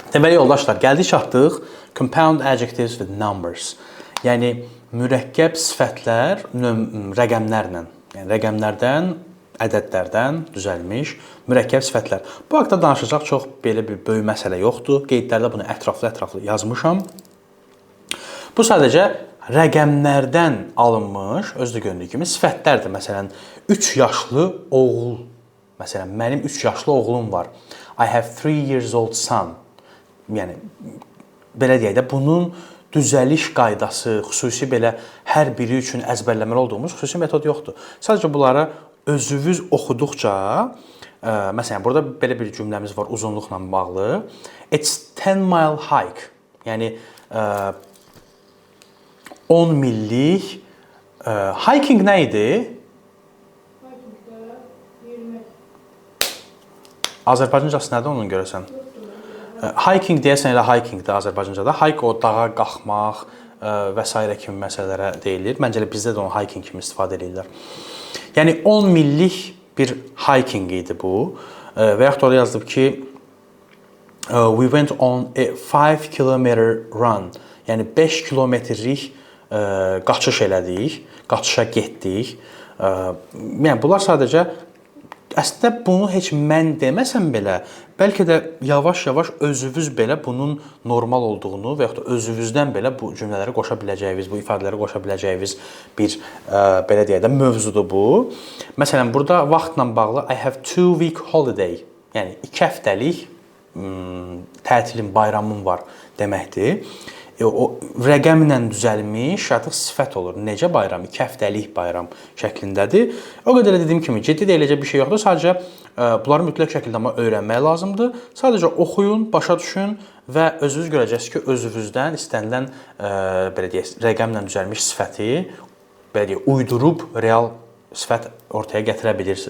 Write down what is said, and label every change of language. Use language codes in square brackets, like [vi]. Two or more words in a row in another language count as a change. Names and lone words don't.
[az] Deməli yoldaşlar, gəldik çatdıq [en] compound adjectives with numbers. [az] Yəni mürəkkəb sifətlər rəqəmlərlə, yəni rəqəmlərdən, ədədlərdən düzəlmiş mürəkkəb sifətlər. Bu haqqda danışacaq çox belə bir böyük məsələ yoxdur. Qeydlərdə bunu ətraflı yazmışam. Bu sadəcə rəqəmlərdən alınmış, özü də göründüyü kimi sifətlərdir. Məsələn, 3 yaşlı oğul. Məsələn, mənim 3 yaşlı oğlum var. [en] I have 3 years old son. [az] Yəni belə deyək də, bunun düzəliş qaydası, xüsusi belə hər biri üçün əzbərləməli olduğumuz xüsusi metod yoxdur. Sadəcə bunları özünüz oxuduqca, məsələn, burada belə bir cümləmiz var uzunluqla bağlı. [en] It's 10 mile hike. [az] Yəni 10 millik hiking nə idi? Azərbaycancası nədir onun görəsən? Hiking deyəsən elə hikingdir Azərbaycancada. Hike o dağa qalxmaq və s. kimi məsələlərə deyilir. Məncə elə bizdə də onu hiking kimi istifadə edirlər. Yəni 10 millik bir hiking idi bu. Və yaxud orada yazılıb ki [en] we went on a 5 kilometer run. [az] Yəni 5 kilometrlik qaçış elədik, qaçışa getdik. Yəni bunlar sadəcə əslində bunu heç mən deməsəm belə, bəlkə də yavaş-yavaş özünüz belə bunun normal olduğunu və yaxud da özünüzdən belə bu cümlələri qoşa biləcəyiniz, bu ifadələri qoşa biləcəyiniz bir belə deyək də mövzudur bu. Məsələn, burada vaxtla bağlı [en] I have 2 week holiday, [az] yəni 2 həftəlik tətilim, bayramım var deməkdir. O rəqəmlə düzəlmiş artıq sifət olur. Necə bayram? 2 həftəlik bayram şəklindədir. O qədər dediyim kimi ciddi deyiləcək bir şey yoxdur. Sadəcə bunları mütləq şəkildə amma öyrənmək lazımdır. Sadəcə oxuyun, başa düşün və özünüz görəcəksiniz ki, özünüzdən istənilən belə deyək, rəqəmlə düzəlmiş sifəti belə deyək, uydurub real sifət ortaya gətirə bilirsiniz.